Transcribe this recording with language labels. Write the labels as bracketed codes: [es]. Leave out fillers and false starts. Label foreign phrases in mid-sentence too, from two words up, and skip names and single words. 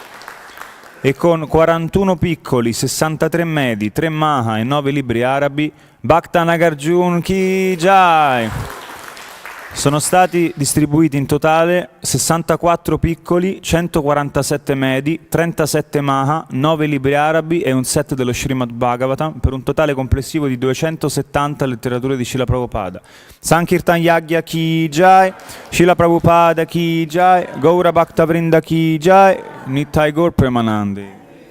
[it] E con 41 piccoli, 63 medi, 3 Maha e 9 libri arabi [hi] भक्त नागार्जुन की जय. [it] Sono stati distribuiti in totale 64 piccoli, 147 medi, 37 maha, 9 libri arabi e un set dello Srimad Bhagavatam, per un totale complessivo di 270 letterature di Srila Prabhupada. [hi] संकीर्तन यज्ञ की जय, श्रील प्रभुपाद की जय, गौर भक्त वृन्द की जय, निताई गौर प्रेमानन्दी.